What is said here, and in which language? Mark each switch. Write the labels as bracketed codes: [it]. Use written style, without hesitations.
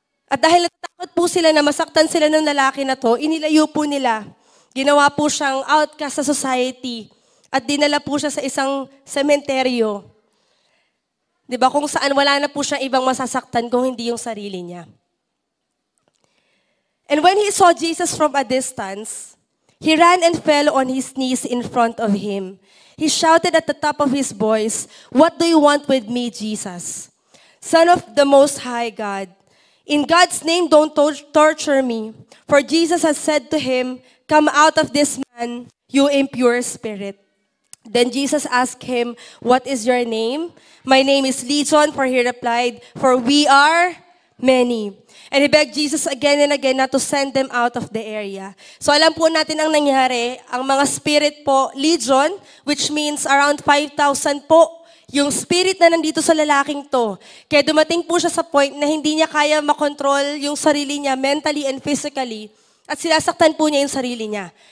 [tl] At dahil natatakot po sila na masaktan sila ng lalaki na to, inilayo po nila. Ginawa po siyang outcast sa society. At dinala po siya sa isang sementeryo. Diba? Kung saan wala na po siyang ibang masasaktan kung hindi yung sarili niya. [en] And when he saw Jesus from a distance, he ran and fell on his knees in front of him. He shouted at the top of his voice, "What do you want with me, Jesus? Son of the Most High God. In God's name, don't torture me." For Jesus has said to him, "Come out of this man, you impure spirit." Then Jesus asked him, "What is your name?" "My name is Legion," for he replied, "for we are many." And he begged Jesus again and again not to send them out of the area. [tl] So alam po natin ang nangyari, ang mga spirit po, legion, [en] which means around 5,000 [tl] po, yung spirit na nandito sa lalaking to. Kaya dumating po siya sa point na hindi niya kaya makontrol yung sarili niya [en] mentally and physically, [tl] at sinasaktan po niya yung sarili niya.